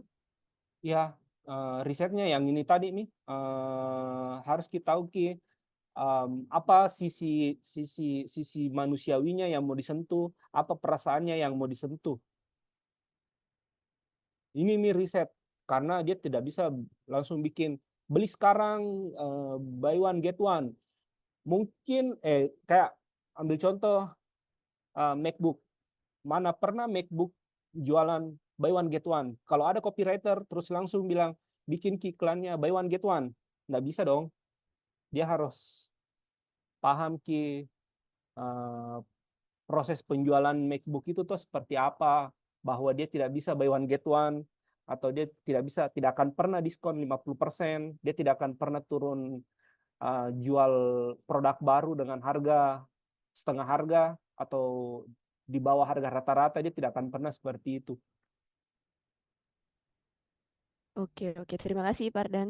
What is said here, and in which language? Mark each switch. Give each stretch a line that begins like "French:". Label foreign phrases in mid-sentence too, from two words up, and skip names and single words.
Indonesian: Ya, risetnya yang ini tadi nih harus kita tahu ki apa sisi manusiawinya yang mau disentuh, apa perasaannya yang mau disentuh. Ini nih riset, karena dia tidak bisa langsung bikin beli sekarang
English: buy one get one.
Indonesian: Mungkin kayak ambil contoh MacBook. Mana pernah MacBook jualan
English: buy one get one?
Indonesian: Kalau ada copywriter terus langsung bilang bikin iklannya
English: buy one get one,
Indonesian: nggak bisa dong. Dia harus paham proses penjualan MacBook itu tuh seperti apa, bahwa dia tidak bisa
English: buy one get one,
Indonesian: atau dia tidak akan pernah diskon 50%, dia tidak akan pernah turun jual produk baru dengan harga setengah harga atau di bawah harga rata-rata, dia tidak akan pernah seperti itu. Oke, terima kasih Pak Ardan.